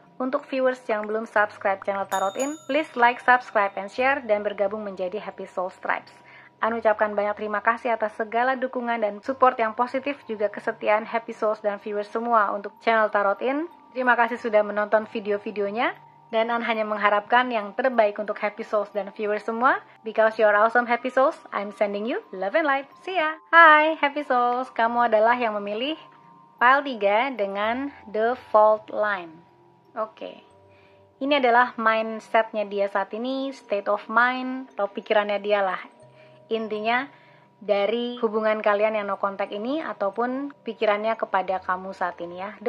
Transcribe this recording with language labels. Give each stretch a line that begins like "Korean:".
Indonesian: Untuk viewers yang belum subscribe channel Tarot In,
English: please like, subscribe, and share,
Indonesian: dan bergabung menjadi Happy Souls Tribes. An ucapkan banyak terima kasih atas segala dukungan dan support yang positif, juga kesetiaan Happy Souls dan viewers semua untuk channel Tarot In. Terima kasih sudah menonton video-videonya. Dan An hanya mengharapkan yang terbaik untuk Happy Souls dan viewers semua.
English: Because you are awesome Happy Souls, I'm sending you love and light. See ya!
Indonesian: Hai Happy Souls, kamu adalah yang memilih pile 3 dengan The Fault Line. Oke. Ini adalah mindsetnya dia saat ini,
English: state of mind,
Indonesian: atau pikirannya dia lah. Intinya dari hubungan kalian yang no contact ini, ataupun pikirannya kepada kamu saat ini ya.